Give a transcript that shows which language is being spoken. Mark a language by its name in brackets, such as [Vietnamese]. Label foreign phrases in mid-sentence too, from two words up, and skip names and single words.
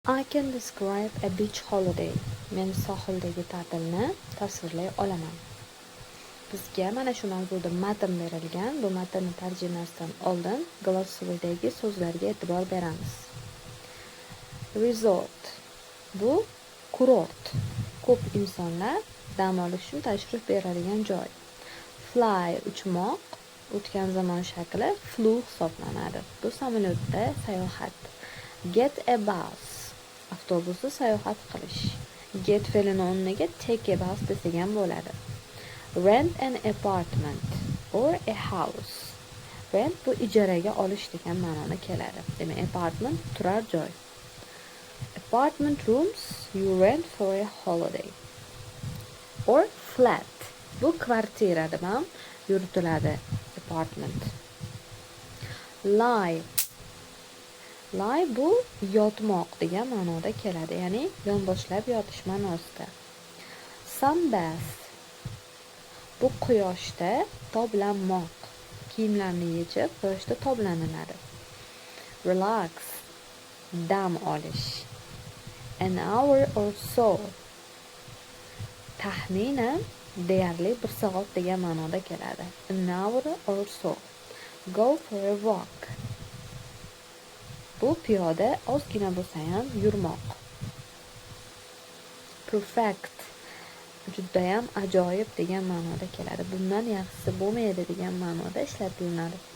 [English] I can describe a beach holiday. [Uzbek] Men sohildagi ta'tilni tasvirlay olaman. Bizga mana shu mavzuda matn berilgan. Bu matnning tarjimasidan oldin glossary'dagi so'zlarga e'tibor beramiz. Resort. Bu kurort. Ko'p insonlar dam olish uchun tashrif beradigan joy. Fly uchmoq, o'tgan zamon shakli flew hisoblanadi. Bu samolyotda sayohat. [English] Get a bus. [Uzbek] Avtobusda sayohat qilish. Get fe'lini o'rniga [English] take a bus [Uzbek] desak ham bo'ladi. [English] Rent an apartment or a house. [Uzbek] Rent bu ijaraga olish degan ma'noda keladi. Demak, apartment turar joy. [English] Apartment rooms you rent for a holiday. Or flat. [Uzbek] Bu kvartirada ham yuritiladi. [English] Apartment. Lie. [Uzbek] Lie bu yotmoq degan ma'noda keladi, ya'ni yonboshlab yotish ma'nosida. Sunbath bu quyoshda toblanmoq. Kiyimlarni yechib, quyoshda toblaniladi. Relax dam olish. [English] An hour or so [Uzbek] taxminan deyarli 1 soat degan ma'noda keladi. [English] An hour or so. Go for a walk. [Uzbek] Bu piyoda ozgina bo'lsa ham yurmoq. Perfect judayam ajoyib degan ma'noda keladi. Bundan yaxshisi bo'lmaydi degan ma'noda ishlatiladi.